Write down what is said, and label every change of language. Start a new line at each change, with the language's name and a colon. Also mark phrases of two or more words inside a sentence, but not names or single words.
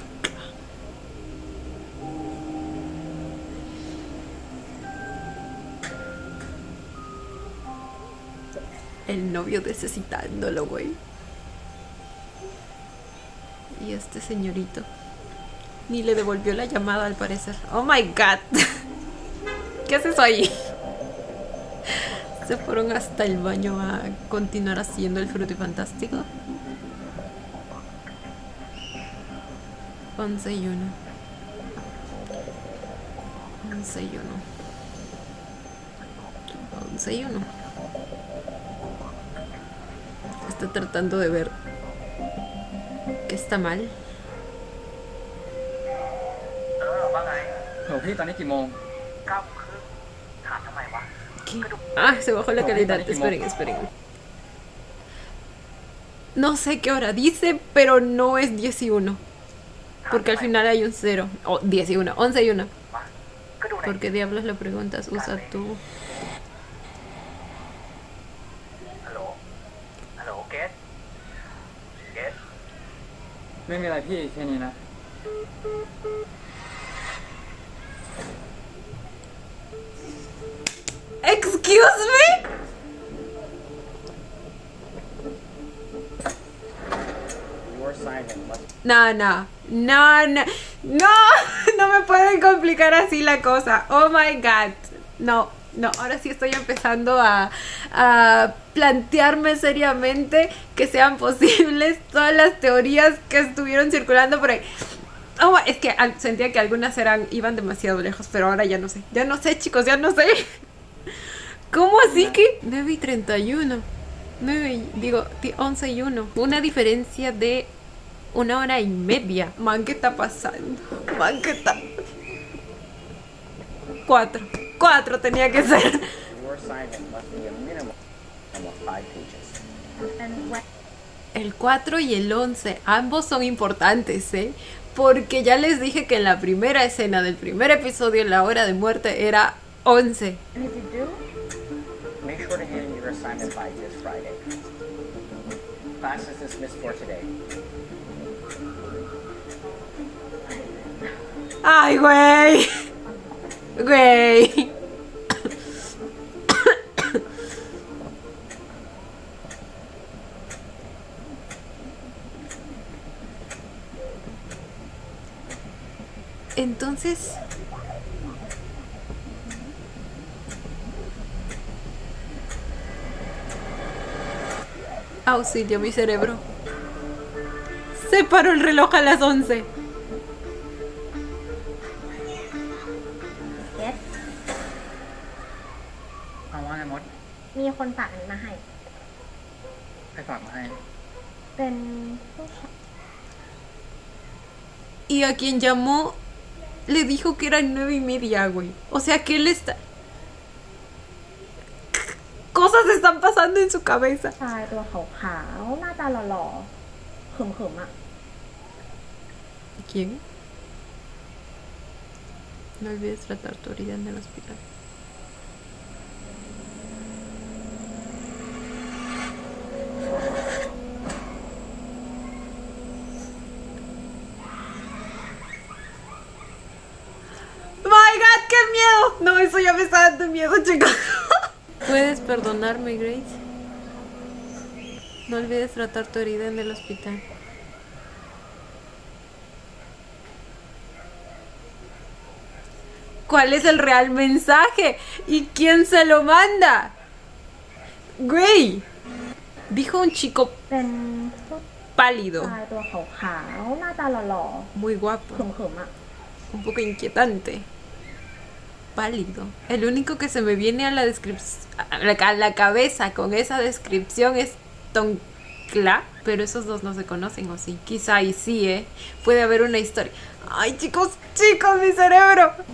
Spanish: El novio necesitándolo, güey. Y este señorito ni le devolvió la llamada al parecer.
English: Oh my god.
Spanish: ¿Qué haces ahí? Se fueron hasta el baño a continuar haciendo el frutifantástico. 11 y 1. 11 y 1. 11 y 1. Está tratando de ver que está mal.
Thai: ว่าไง โหพี่ตอนนี้กี่โมง 9:30ถามทำไมวะ
Spanish: ¿Qué? Ah, se bajó la calidad. Esperen. No sé qué hora dice, pero no es 10 y 1. Porque al final hay un 0. Oh, 10 y 1. 11 y 1.
Thai: ก็ดูใน
Spanish: ¿Por qué diablos lo preguntas? Usa tú.
Thai: ฮัลโหลเกส ไม่มีอะไรพี่แค่นี้นะ
English: Excuse me. Your silence must No.
Spanish: No me pueden complicar así la cosa.
English: Oh my god.
Spanish: No. Ahora sí estoy empezando a plantearme seriamente que sean posibles todas las teorías que estuvieron circulando por ahí. Oh, es que sentía que algunas iban demasiado lejos, pero ahora ya no sé. Ya no sé, chicos, ya no sé. ¿Cómo así que? 9 y 31. 11 y 1. Una diferencia de 1 hora y media. Man, ¿qué está pasando? 4 tenía que ser.
English: Your silence must be a minimum of 5 pages.
Spanish: El 4 y el 11, ambos son importantes, ¿eh? Porque ya les dije que en la primera escena del primer episodio, la hora de muerte, era 11.
English: Make sure to hand your assignment by this Friday. Class is dismissed for today.
Spanish: ¡Ay, güey! Güey. Entonces... Auxilio, mi cerebro. Se paró el reloj a las 11.
Thai: เกส เอาว่าไงมด มีคนฝากอันนี้มาให้ ใครฝากมาให้ เป็นผู้ชาย
Spanish: Y a quien llamó le dijo que eran 9 y media, güey. O sea que él está... Cosas están pasando en su cabeza.
Thai: ชายตัวขาวๆหน้าตาหล่อๆขึมๆอ่ะ
Spanish: ¿Quién? No olvides tratar tu herida en el hospital.
English: ¡My God!
Spanish: ¡Qué miedo! No, eso ya me está dando miedo, chicos. ¿Puedes perdonarme, Grace? No olvides tratar tu herida en el hospital. ¿Cuál es el real mensaje? ¿Y quién se lo manda? Gray. Dijo un chico
Thai: เป็นผู้
Spanish: pálido,
Thai: ชายตัวขาวๆหน้าตาหล่อ
Spanish: muy
Thai: ๆ
Spanish: guapo,
Thai: ขึมๆอ่ะ
Spanish: un poco inquietante. Pálido. El único que se me viene a la a la cabeza con esa descripción es Tonkla, pero esos dos no se conocen, ¿o sí? Quizá y sí, ¿eh? Puede haber una historia. ¡Ay, chicos, mi cerebro!